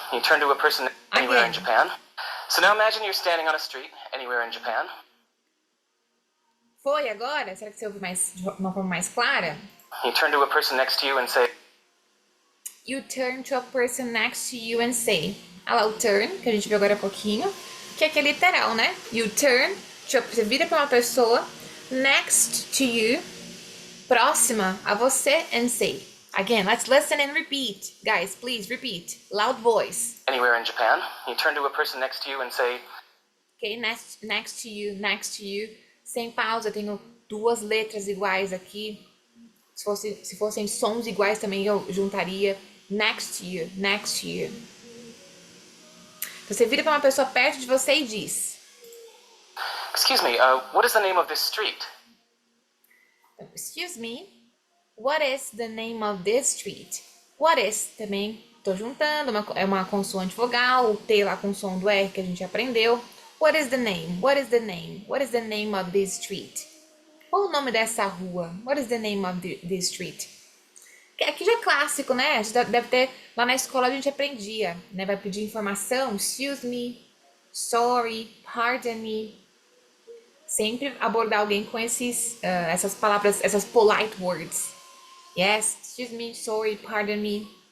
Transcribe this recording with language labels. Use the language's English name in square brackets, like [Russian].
[English] You turn to a person anywhere in Japan. So now imagine you're standing on a street anywhere in Japan. [Portuguese] Foi agora? Será que você ouve de uma forma mais clara? [English] You turn to a person next to you and say. You turn to a person next to you and say. [Portuguese] Olha lá o turn, que a gente viu agora há pouquinho. Que aqui é literal, né? [English] You turn, [Portuguese] você vira para uma pessoa [English] next to you, [Portuguese] próxima a você, [English] and say. Again, let's listen and repeat. Guys, please repeat. Loud voice. Anywhere in Japan, you turn to a person next to you and say. Okay, next to you. [Portuguese] Sem pausa, eu tenho 2 letras iguais aqui. Se fossem sons iguais também eu juntaria. [English] Next to you. [Portuguese] Você vira para uma pessoa perto de você e diz. [English] Excuse me, what is the name of this street? Excuse me, what is the name of this street? What is [Portuguese] também, tô juntando, é uma consoante vogal, o T lá com o som do R que a gente aprendeu. [English] What is the name? What is the name of this street? [Portuguese] Qual o nome dessa rua? [English] What is the name of the street? [Portuguese] Aqui já é clássico, né? Já deve ter, lá na escola a gente aprendia, né? Vai pedir informação, [English] excuse me, sorry, pardon me. [Portuguese] Sempre abordar alguém com essas palavras, essas polite words. [English] Yes, excuse me, sorry, pardon me.